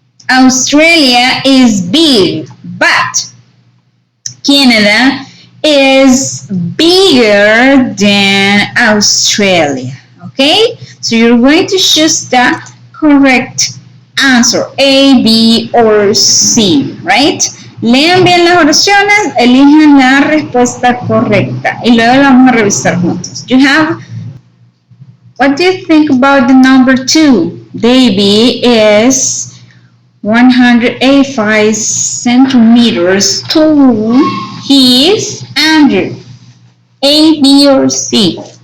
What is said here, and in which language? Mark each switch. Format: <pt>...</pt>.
<en>Australia is big, but Canada is bigger than Australia. Okay? So you're going to choose the correct answer, A, B, or C, right?</en> <es>Lean bien las oraciones, elijan la respuesta correcta y luego la vamos a revisar juntos.</es> <en>You have, what do you think about the number 2? Baby is 185 centimeters tall. He is under. A, B, or C?</en>